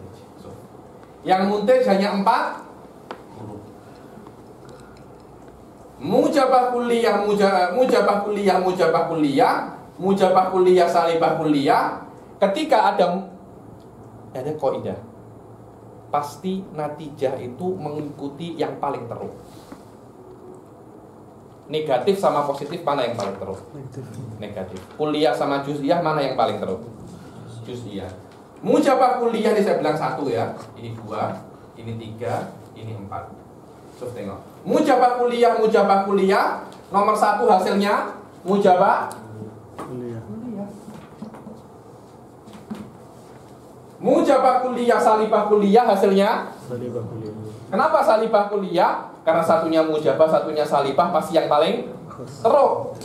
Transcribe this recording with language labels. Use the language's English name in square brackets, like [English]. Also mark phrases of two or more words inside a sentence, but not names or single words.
[Malay] Yang muntaj hanya 4 huruf. [Arabic] موجبة كلية، موجبة كلية، موجبة كلية، موجبة كلية، سالبة كلية. [Malay] Ketika ada kaidah, pasti natijah itu mengikuti yang paling teruk. Negatif sama positif mana yang paling teruk? Negatif. Kulliyah sama juz'iyah mana yang paling teruk? Juz'iyah. [Arabic] موجبة كلية [Malay] ini saya bilang 1 ya. Ini 2, ini 3, ini 4. Coba tengok. [Arabic] موجبة كلية [Malay] nomor 1 hasilnya [Arabic] موجبة كلية. موجبة كلية، سالبة كلية [Malay] hasilnya [Arabic] سالبة كلية. [Malay] Kenapa [Arabic] سالبة كلية? [Malay] Karena satunya mujabah, satunya salibah, pasti yang paling teruk.